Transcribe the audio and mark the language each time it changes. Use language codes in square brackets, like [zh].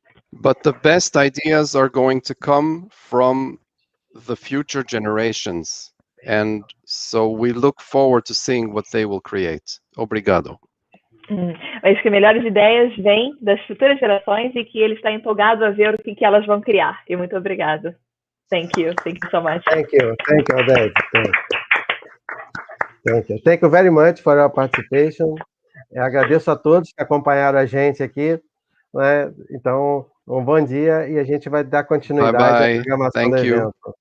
[en] But the best ideas are going to come from the future generations, and so we look forward to seeing what they will create. [pt] Obrigado. Mas que melhores ideias vêm das futuras gerações e que ele está empolgado a ver o que elas vão criar. E muito obrigado. [en] Thank you so much. Thank you, Oded. Thank you very much for your participation. [pt] Eu agradeço a todos que acompanharam a gente aqui, né? Então, um bom dia e a gente vai dar continuidade à programação do evento.